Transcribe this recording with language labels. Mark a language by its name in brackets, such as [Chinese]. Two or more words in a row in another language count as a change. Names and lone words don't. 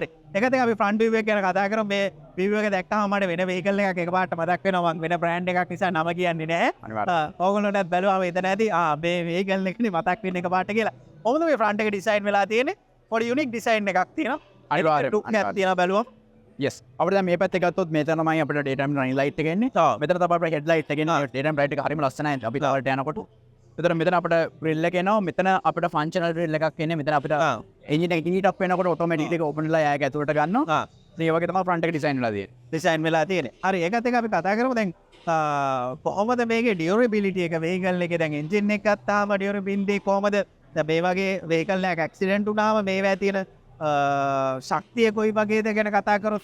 [Sinhala] ඒකත් අපි [English] front view [Sinhala] එක ගැන කතා කරමු. මේ වීව් එක දැක්කම මට වෙන වේගල් එකක් එකපාරට මතක් වෙනවා. මම වෙන බ්‍රෑන්ඩ් එකක් නිසා නම කියන්නේ නැහැ. ඕගොල්ලෝටත් බැලුවාම එතන ඇති මේ වේගල් එකනේ මතක් වෙන්නේ එකපාරට කියලා. කොහොමද මේ ෆ්‍රන්ට් එක ඩිසයින් වෙලා තියෙන්නේ? පොඩි [English] unique design [Sinhala] එකක් තියෙනවා. අනිවාර්යයෙන් තියෙනවා බැලුවම. yes අපිට දැන් මේ පැත්තේ ගත්තොත් මෙතන තමයි අපිට [English] daytime running light [Sinhala] එක එන්නේ. මෙතන තමයි අපේ headlight එක එන්නේ. [English] daytime light [Sinhala] එක හරියම ලස්සනයි. අපි තාලට යනකොට මෙතන අපිට grill එක එනවා. මෙතන අපිට [English] functional grill [Sinhala] එකක් එන්නේ. මෙතන අපිට engine එක [English] heat up [Sinhala] වෙනකොට automatic එක open වෙලා යායක ඇතුළට ගන්නවා. මේ වගේ තමයි front එක design වෙලා තියෙන්නේ. design වෙලා තියෙන්නේ. හරි ඒකත් එක අපි කතා කරමු දැන් කොහොමද මේකේ durability එක vehicle එකේ දැන් engine එක ගත්තාම durability කොහොමද? දැන් මේ වගේ vehicle එකක් accident වුණාම මේවා තියෙන ශක්තිය කොයි වගේද ගැන කතා කරොත්